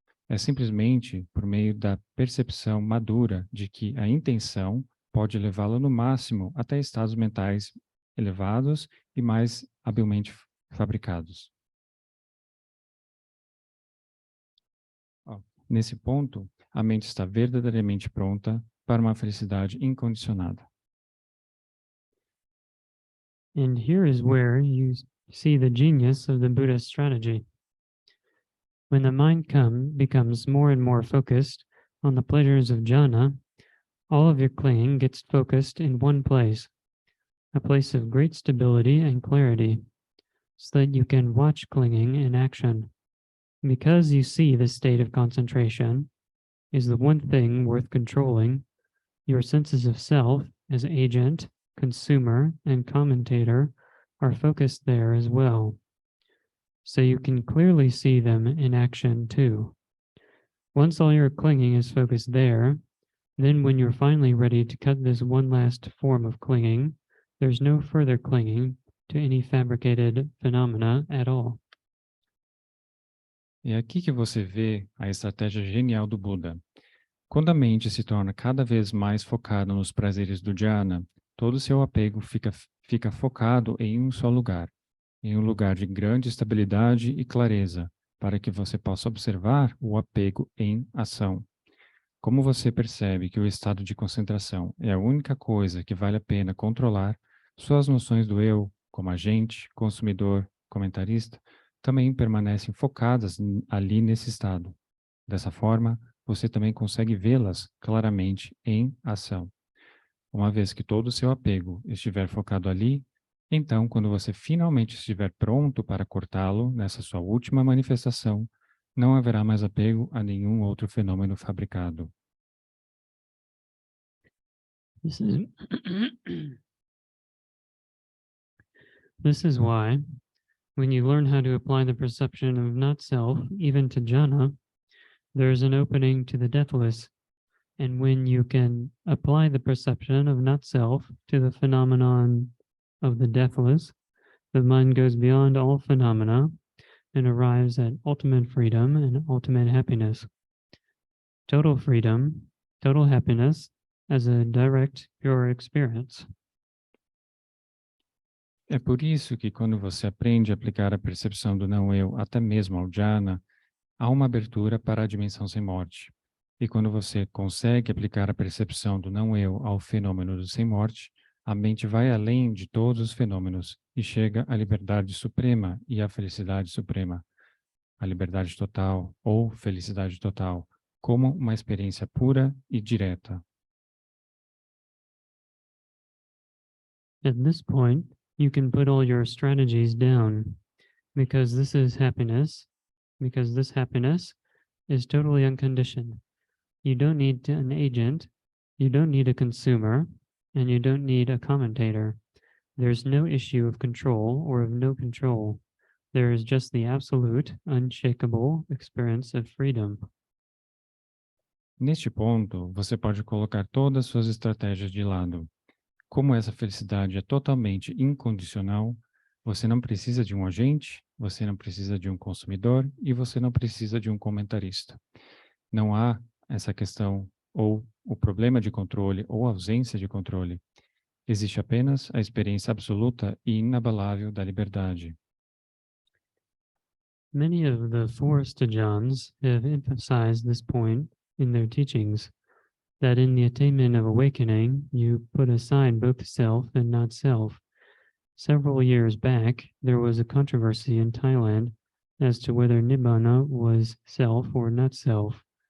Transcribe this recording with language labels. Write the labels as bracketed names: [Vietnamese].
[Portuguese] É simplesmente por meio da percepção madura de que a intenção pode levá-lo no máximo até estados mentais elevados e mais habilmente fabricados. Nesse ponto, a mente está verdadeiramente pronta para uma felicidade incondicionada. [English] And here is where you see the genius of the Buddha's strategy. When the mind becomes more and more focused on the pleasures of jhana, all of your clinging gets focused in one place, a place of great stability and clarity, so that you can watch clinging in action. Because you see this state of concentration is the one thing worth controlling, your senses of self as agent, consumer, and commentator are focused there as well. So you can clearly see them in action too. Once all your clinging is focused there, then when you're finally ready to cut this one last form of clinging, there's no further clinging to any fabricated phenomena at all. [Portuguese] É aqui que você vê a estratégia genial do Buda. Quando a mente se torna cada vez mais focada nos prazeres do dhyana, todo o seu apego fica focado em um só lugar, em um lugar de grande estabilidade e clareza, para que você possa observar o apego em ação. Como você percebe que o estado de concentração é a única coisa que vale a pena controlar, suas noções do eu, como agente, consumidor, comentarista, também permanecem focadas ali nesse estado. Dessa forma, você também consegue vê-las claramente em ação. Uma vez que todo o seu apego estiver focado ali, então, quando você finalmente estiver pronto para cortá-lo nessa sua última manifestação, não haverá mais apego a nenhum outro fenômeno fabricado. [English] This is This is why, when you learn how to apply the perception of not self, even to jhana, there is an opening to the deathless. And when you can apply the perception of not self to the phenomenon of the deathless, the mind goes beyond all phenomena and arrives at ultimate freedom and ultimate happiness. Total freedom, total happiness as a direct, pure experience. [Portuguese] É por isso que quando você aprende a aplicar a percepção do não-eu até mesmo ao jhana, há uma abertura para a dimensão sem morte. E quando você consegue aplicar a percepção do não-eu ao fenômeno do sem morte, a mente vai além de todos os fenômenos e chega à liberdade suprema e à felicidade suprema. A liberdade total ou felicidade total, como uma experiência pura e direta. [English] At this point, you can put all your strategies down because this happiness is totally unconditioned. You don't need an agent, you don't need a consumer, and you don't need a commentator. There's no issue of control or of no control. There is just the absolute, unshakable experience of freedom. [Portuguese] Neste ponto, você pode colocar todas as suas estratégias de lado. Como essa felicidade é totalmente incondicional, você não precisa de um agente, você não precisa de um consumidor e você não precisa de um comentarista. Não há essa questão ou o problema de controle ou ausência de controle. Existe apenas a experiência absoluta e inabalável da liberdade. [English] Many of the forest Ajahns have emphasized this point in their teachings, that in the attainment of awakening, you put aside both self and not self. Several years back, there was a controversy in Thailand as to whether Nibbana was self or not self.